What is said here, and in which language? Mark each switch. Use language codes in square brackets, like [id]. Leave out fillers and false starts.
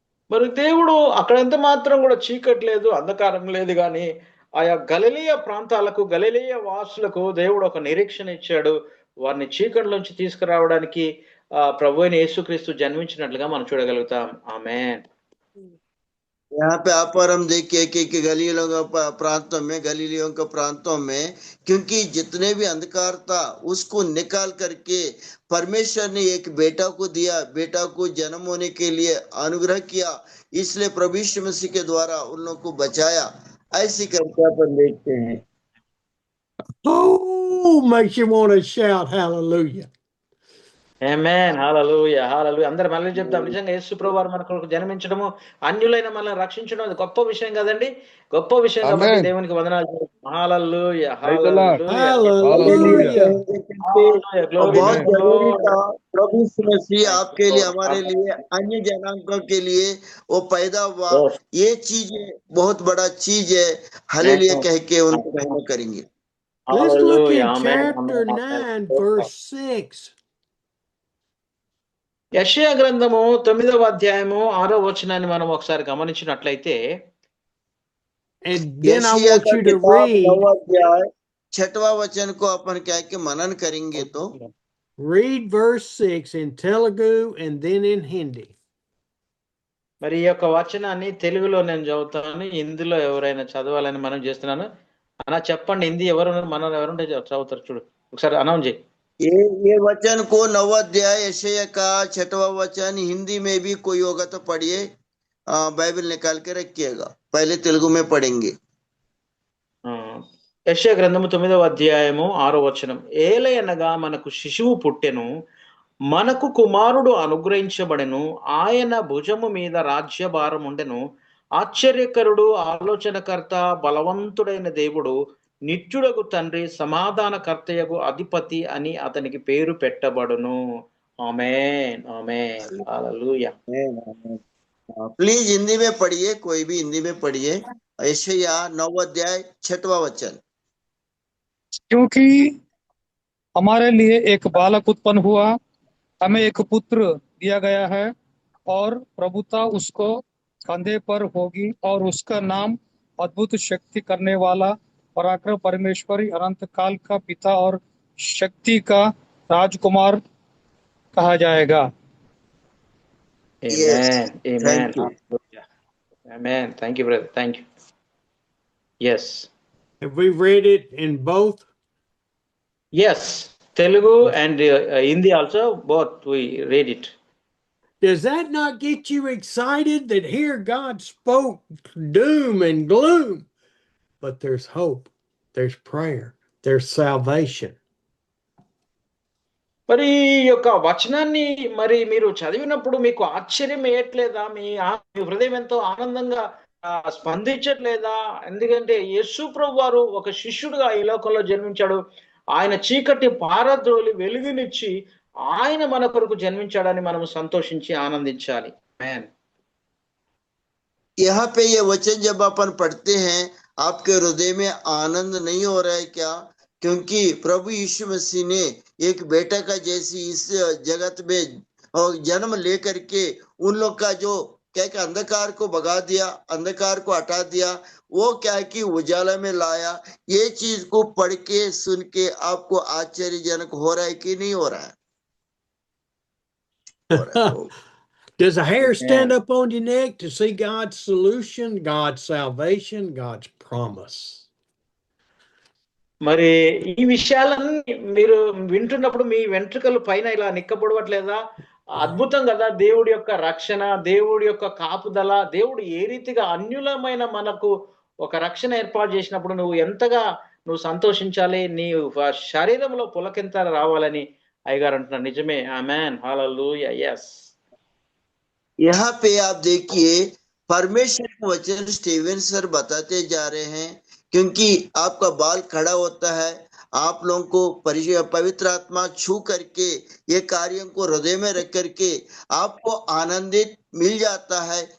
[te] మరి దేవుడు అక్కడ ఎంత మాత్రం కూడా చీకటి లేదు, అంధకారం లేదు, కానీ ఆయా గలిలయ ప్రాంతాలకు, గలిలయ వాసులకు దేవుడు ఒక నిరీక్షణ ఇచ్చాడు. వారిని చీకటిలోంచి తీసుకురావడానికి ప్రభు అయిన యేసుక్రీస్తు జన్మించినట్లుగా మనం చూడగలుగుతాం. ఆమేన్. [hi] यहाँ पे आप और हम देखिए कि गलीलियों के प्रांतों में क्योंकि जितने भी अंधकार था उसको निकाल करके परमेश्वर ने एक बेटा को दिया, बेटा को जन्म होने के लिए अनुग्रह किया, इसलिए प्रभु यीशु मसीह के द्वारा उन लोगों को बचाया, ऐसी करके अपन देखते हैं। [en] Oh, makes you want to shout hallelujah. [te] ఆమేన్, హల్లెలూయా, హల్లెలూయా. అందరూ మళ్ళీ చెప్తాం. నిజంగా యేసు ప్రభువారు మన కొరకు జన్మించడము, అన్యులైన మనల్ని రక్షించడం అది గొప్ప విషయం కదండి, గొప్ప విషయం కాబట్టి దేవునికి వందనాలు. హల్లెలూయా, హల్లెలూయా, [hi] बहुत जरूरी था प्रभु यीशु मसीह आपके लिए, हमारे लिए, अन्य जनांगों के लिए वो पैदा हुआ। ये चीज बहुत बड़ा चीज है, हालेलुया कह के उनको महिमा करेंगे। [en] Let's look in chapter 9 verse 6. [te] యెషయా గ్రంథము 9వ అధ్యాయము 6వ వచనాన్ని మనం ఒకసారి గమనించినట్లయితే, [en] and then I want you to read [hi] 9वां अध्याय 6वां वचन को अपन क्या कि मनन करेंगे, तो [en] read verse 6 in Telugu and then in Hindi. [te] మరి ఈ యొక్క వచనాన్ని తెలుగులో నేను చదువుతాను, హిందీలో ఎవరైనా చదవాలని మనం చేస్తున్నాను. అలా చెప్పండి, హిందీ ఎవరుంటే చదువుతారు చూడు, ఒకసారి అనౌన్స్ చేయి. [hi] ये वचन को 9वां अध्याय यशायाह का 6वां वचन हिंदी में भी कोई होगा तो पढ़िए, बाइबल निकाल के रखिएगा, पहले तेलुगु में पढ़ेंगे। [te] యెషయా గ్రంథము 9వ అధ్యాయము 6వ వచనం, ఏలయనగా మనకు శిశువు పుట్టెను, మనకు కుమారుడు అనుగ్రహించబడెను, ఆయన భుజము మీద రాజ్యభారం ఉండెను, ఆశ్చర్యకరుడు, ఆలోచనకర్త, బలవంతుడైన దేవుడు, నిత్యుడగు తండ్రి, సమాధానకర్తయగు అధిపతి అని అతనికి పేరు పెట్టబడును. ఆమేన్, ఆమేన్, హల్లెలూయా. [hi] प्लीज हिंदी में पढ़िए, कोई भी हिंदी में पढ़िए, यशायाह 9वां अध्याय 6वां वचन। क्योंकि हमारे लिए एक बालक उत्पन्न हुआ, हमें एक पुत्र दिया गया है, और प्रभुता उसको कंधे पर होगी, और उसका नाम अद्भुत शक्ति करने वाला, पराक्रम परमेश्वरी, अनंत काल का पिता और शक्ति का राजकुमार कहा जाएगा। [en] Amen, amen, Amen. Thank you, brother. Thank you. Yes. Have we read it in both? Yes. Telugu and Hindi also, both we read it. Does that not get you excited that here God spoke doom and gloom? But there's hope, there's prayer, there's salvation. [te] మరి ఈ యొక్క వచనాన్ని మరి మీరు చదివినప్పుడు మీకు ఆశ్చర్యం వేయట్లేదా? మీ హృదయం ఎంతో ఆనందంగా స్పందించట్లేదా? ఎందుకంటే యేసు ప్రభు వారు ఒక శిష్యుడుగా ఈ లోకంలో జన్మించాడు. ఆయన చీకటి పారద్రోలి వెలుగునిచ్చి ఆయన మన కొరకు జన్మించాడని మనం సంతోషించి ఆనందించాలి. ఆమేన్. [hi] यहाँ पे ये वचन जब अपन पढ़ते हैं, आपके हृदय में आनंद नहीं हो रहा है क्या? क्योंकि प्रभु यीशु मसीह ने एक बेटा का जैसी इस जगत में जन्म लेकर के उन लोग का जो क्या कि अंधकार को भगा दिया, अंधकार को हटा दिया, वो क्या है कि उजाला में लाया। ये चीज को पढ़ के सुन के आपको आश्चर्यजनक हो रहा है कि नहीं हो रहा है? [en] Does a hair stand up on your neck to see God's solution, God's salvation, God's promise? [te] మరి ఈ విషయాలన్నీ మీరు వింటున్నప్పుడు మీ వెంట్రుకలు పైన ఇలా నిక్కబడవట్లేదా? అద్భుతం కదా దేవుడి యొక్క రక్షణ, దేవుడి యొక్క కాపుదల, దేవుడు ఏ రీతిగా అన్యులమైన మనకు ఒక రక్షణ ఏర్పాటు చేసినప్పుడు నువ్వు సంతోషించాలి, నీ శరీరంలో పులకింత రావాలని అయ్యగారు అంటున్నారు. నిజమే. ఆమేన్. హల్లెలూయా. yes. [hi] यहाँ पे आप देखिए परमेश्वर के वचन स्टीवन सर बताते जा रहे हैं, क्योंकि आपका बाल खड़ा होता है, आप लोगों को पवित्र आत्मा छू करके ये कार्यों को हृदय में रख करके आपको आनंदित मिल जाता है।